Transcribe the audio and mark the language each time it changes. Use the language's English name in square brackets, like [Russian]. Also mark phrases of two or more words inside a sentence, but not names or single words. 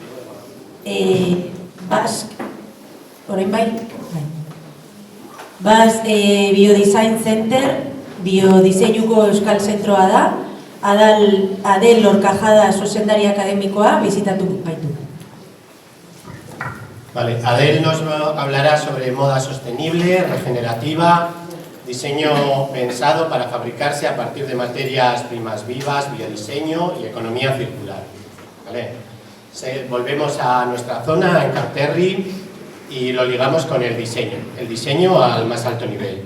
[Basque] Orain bai? Biodesign Center, biodiseinuko euskal zentroa da, Adel Lorcajada zuzendari akademikoa bizitatu baitu. [Spanish] Vale, Adel nos hablará sobre moda sostenible, regenerativa, diseño pensado para fabricarse a partir de materias primas vivas, biodiseño y economía circular. ¿Vale? Volvemos a nuestra zona, en Carterri, y lo ligamos con el diseño al más alto nivel.